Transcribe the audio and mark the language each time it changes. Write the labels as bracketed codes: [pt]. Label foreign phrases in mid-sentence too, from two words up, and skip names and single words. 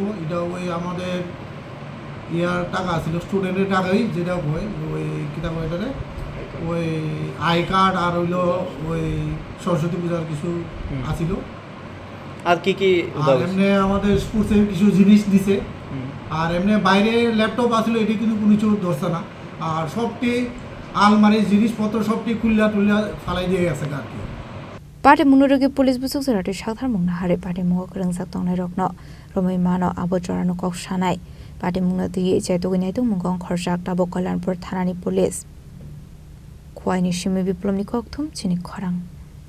[bn] এটা ওই আমাদের ইয়ার টাকা আসিল, স্টুডেন্টের টাকাই, যেটা হয় ওই কিতাব এটারে ওই আই কার্ড আর হইলো ওই সরস্বতী পূজার কিছু আসিল। আর কি কি এমনি আমাদের স্পোর্টসের কিছু জিনিস দিছে। আর এমনি বাইরে ল্যাপটপ আসলে এটি কিন্তু কোনো কিছু ধরছে না। আর সবটি আলমারির জিনিসপত্র সবটি খুললা ফালাই দিয়ে গেছে আর কি। [trp] Patimung Police busuk sarati Khungtham Hare Patimung Rwngsak Tongnai Rokno Romai Mano Abojarano Kok Shanai Patimung Di Jaitu Mungong Khorjak Tabo Kalyanpur Thanani Police Khwaini Shimi Biplomni Koktwma Chini Khorang